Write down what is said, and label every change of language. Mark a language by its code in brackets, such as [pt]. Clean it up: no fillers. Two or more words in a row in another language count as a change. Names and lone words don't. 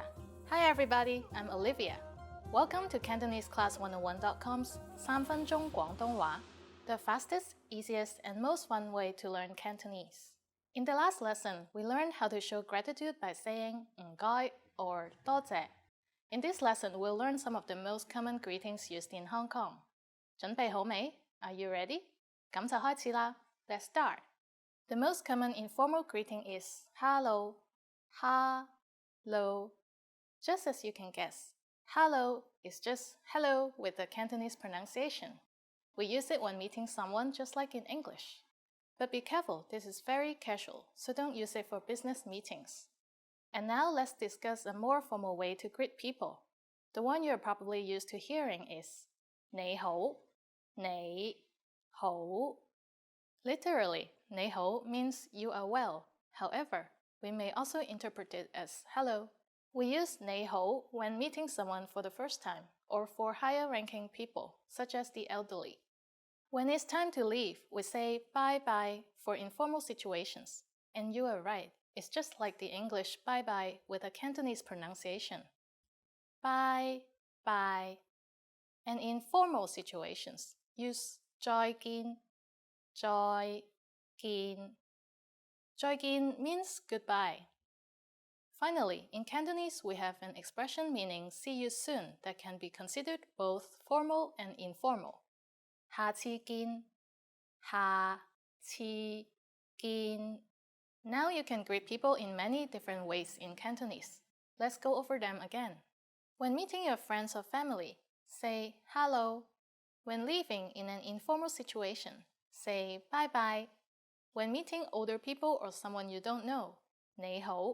[en] Hi everybody, I'm Olivia. Welcome to CantoneseClass101.com's [yue] 3 分鐘廣東話, [en] the fastest, easiest, and most fun way to learn Cantonese. In the last lesson, we learned how to show gratitude by saying 唔該 or 多謝. In this lesson, we'll learn some of the most common greetings used in Hong Kong. [yue] 準備好未? [en] Are you ready? [yue] 咁就開始啦. [en] Let's start. The most common informal greeting is hello, ha-lo. Just as you can guess, hello is just hello with the Cantonese pronunciation. We use it when meeting someone just like in English. But be careful, this is very casual, so don't use it for business meetings. And now let's discuss a more formal way to greet people. The one you're probably used to hearing is [yue] 你好, 你好. [en] Literally, 你好 means you are well. However, we may also interpret it as hello. We use 你好 when meeting someone for the first time or for higher-ranking people, such as the elderly. When it's time to leave, we say bye-bye for informal situations. And you are right, it's just like the English bye-bye with a Cantonese pronunciation. Bye, bye. And in formal situations, use [yue] 再見, 再見. [en] 再見 means goodbye. Finally, in Cantonese, we have an expression meaning see you soon that can be considered both formal and informal. [yue] 下次見, 下次見. [en] Now you can greet people in many different ways in Cantonese. Let's go over them again. When meeting your friends or family, say hello. When leaving in an informal situation, say bye-bye. When meeting older people or someone you don't know, [yue] 你好.